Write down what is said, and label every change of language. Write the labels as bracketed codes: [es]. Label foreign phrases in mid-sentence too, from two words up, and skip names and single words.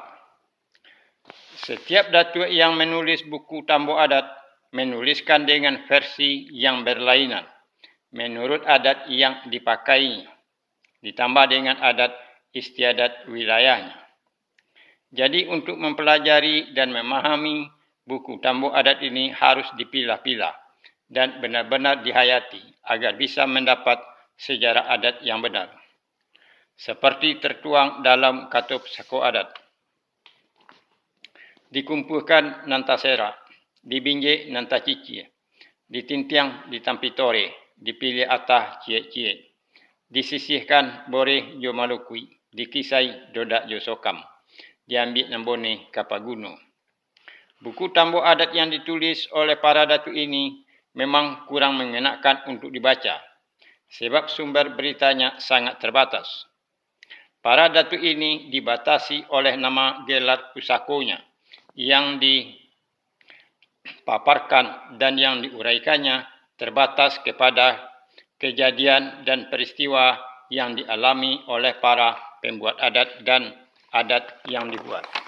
[id] Setiap datuk yang menulis buku tambo adat menuliskan dengan versi yang berlainan menurut adat yang dipakai, ditambah dengan adat istiadat wilayahnya. Jadi untuk mempelajari dan memahami buku tambo adat ini harus dipilah-pilah dan benar-benar dihayati agar bisa mendapat sejarah adat yang benar. Seperti tertuang dalam Katup Sako Adat. [min] Dikumpulkan nanta sera, dibinjek nanta cici, ditintiang ditampitore, dipilih atah cie-cie, disisihkan boreh jo malukui, dikisai dodak jo sokam, diambil nambone kapaguno. [id] Buku tambo adat yang ditulis oleh para datuk ini memang kurang mengenakan untuk dibaca, sebab sumber beritanya sangat terbatas. Para datuk ini dibatasi oleh nama gelar pusakonya yang dipaparkan dan yang diuraikannya terbatas kepada kejadian dan peristiwa yang dialami oleh para pembuat adat dan adat yang dibuat.